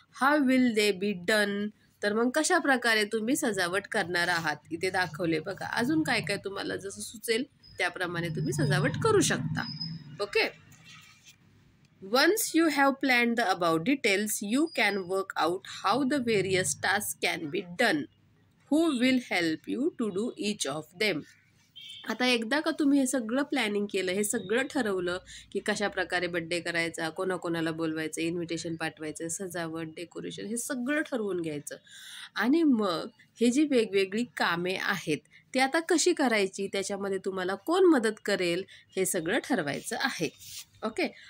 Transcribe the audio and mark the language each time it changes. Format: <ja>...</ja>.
<en>How will they be done?</en> <mr>तर मग कशा प्रकारे तुम्ही सजावट करणार आहात इथे दाखवले बघा. अजून काय काय तुम्हाला जसं सुचेल त्याप्रमाणे तुम्ही सजावट करू शकता. Okay.</mr> <en>Once you have planned the about details you can work out how the various task can be done. Who will help you to do each of them?</en> <mr>आता एकदा का तुम्ही हे सगळं प्लॅनिंग केलं, हे सगळं ठरवलं की कशा प्रकारे बड्डे करायचा, कोणाकोणाला बोलवायचं, इन्व्हिटेशन पाठवायचं, सजावट, डेकोरेशन हे सगळं ठरवून घ्यायचं. आणि मग हे जी वेगवेगळी कामे आहेत ती आता कशी करायची, त्याच्यामध्ये तुम्हाला कोण मदत करेल हे सगळं ठरवायचं आहे. ओके.</mr>